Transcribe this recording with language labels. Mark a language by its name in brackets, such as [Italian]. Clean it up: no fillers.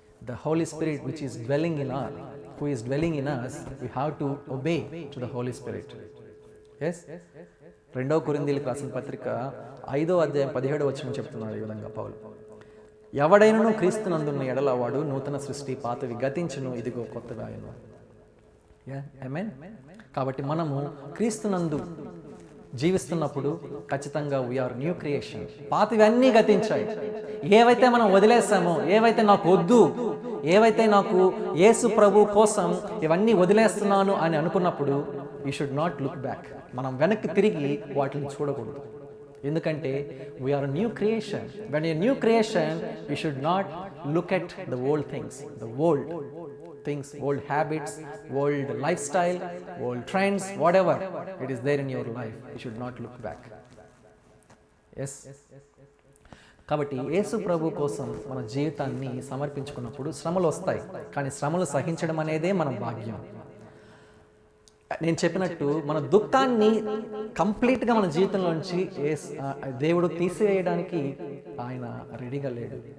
[English] The Holy Spirit which is dwelling in us, who is dwelling in us, we have to obey to the Holy Spirit. Yes? [Telugu] 2 కొరింథీయులకు రాసిన పత్రిక 5వ అధ్యాయం 17వ వచనం చెప్తున్నాడు ఈ విధంగా పౌలు, ఎవడైనను క్రీస్తునందున్న ఎడల వాడు నూతన సృష్టి, పాతవి గతించును, ఇదిగో కొత్తగా అయ్యును. ఆమేన్. కాబట్టి మనము క్రీస్తునందు జీవిస్తున్నప్పుడు ఖచ్చితంగా [English] We are new creation. [Telugu] పాతవన్నీ గతించాయి. ఏవైతే మనం వదిలేస్తామో, ఏవైతే నాకు వద్దు, ఏవైతే నాకు యేసు ప్రభు కోసం ఇవన్నీ వదిలేస్తున్నాను అని అనుకున్నప్పుడు [English] You should not look back. [Telugu] మనం వెనక్కి తిరిగి వాటిని చూడకూడదు. ఎందుకంటే [English] We are new creation. When you new creation you should not look at the old things, the ఓల్డ్ things, old habits, old lifestyle, old trends, whatever it is there in your life, you should not look back. Yes. [Telugu] కాబట్టి యేసు ప్రభు కోసం మన జీవితాన్ని సమర్పించుకున్నప్పుడు శ్రమలు వస్తాయి, కానీ శ్రమలు సహించడం అనేదే మన భాగ్యం. నేను చెప్పినట్టు మన దుఃఖాన్ని కంప్లీట్గా మన జీవితంలోంచి దేవుడు తీసివేయడానికి ఆయన రెడీగా లేడు.